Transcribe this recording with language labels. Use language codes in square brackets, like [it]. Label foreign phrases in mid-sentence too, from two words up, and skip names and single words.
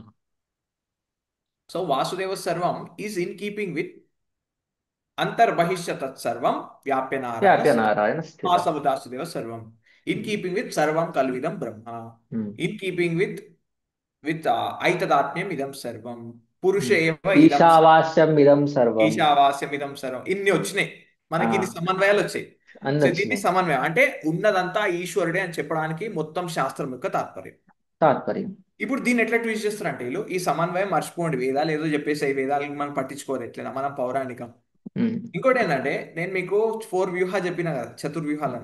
[sa] సో వాసుదేవ సర్వం [en] is in keeping with [sa] అంతర్బహిష్య తత్సర్వం వ్యాప్య నారాయణ వ్యాప్య స్థితి నారాయణ స్థిత. వాసవ దాసుదేవ సర్వం [en] in keeping with [sa] సర్వం కల్విదం బ్రహ్మ [en] in keeping with [sa] ఐతదాత్మ్యం ఇదం సర్వం పురుష ఏవ ఇదం ఈశావాస్యం ఇదం సర్వం. ఈశావాస్యం ఇదం సర్వం [te] ఇన్ని వచ్చినాయి. మనకి ఇన్ని ఆ సమన్వయాలు వచ్చాయి. అన్ని సో దీన్ని వచ్చినాయి. సమన్వయం అంటే ఉన్నదంతా ఈశ్వరుడే అని చెప్పడానికి మొత్తం శాస్త్రం యొక్క తాత్పర్యం. తాత్పర్యం. ఇప్పుడు దీన్ని ఎట్లా ట్వీస్ట్ చేస్తారంటే వీళ్ళు ఈ సమన్వయం మర్చిపోండి, వేదాలు ఏదో చెప్పేసి ఈ వేదాలను మనం పట్టించుకోరు ఎట్లైనా మనం పౌరాణికం. ఉమ్, ఇంకోటి ఏంటంటే నేను మీకు 4 వ్యూహ చెప్పిన కదా, చతుర్వ్యూహాలను.